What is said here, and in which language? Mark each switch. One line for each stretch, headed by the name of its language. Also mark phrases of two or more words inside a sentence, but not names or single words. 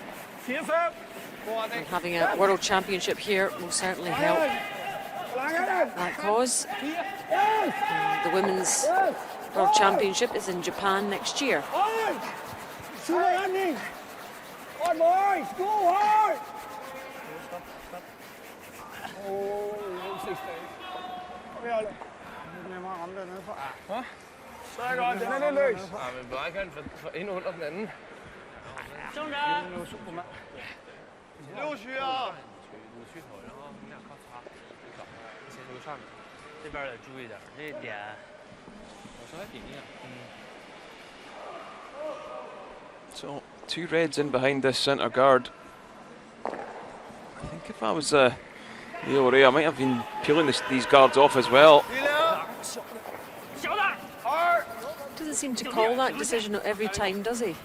English: And having a world championship here will certainly help that cause. And the women's world championship is in Japan next year. Running. On boys, go hard.
Danish: Så godt, den er lidt løs. Ja, men bare kan få ind under den anden. Supermand.
Chinese: 6 区啊。这边得注意点，这点我稍微顶一下。
English: So 2 reds in behind this centre guard. I think if I was Leo Ray, I might have been peeling these guards off as well. Doesn't seem to call that decision every time, does he?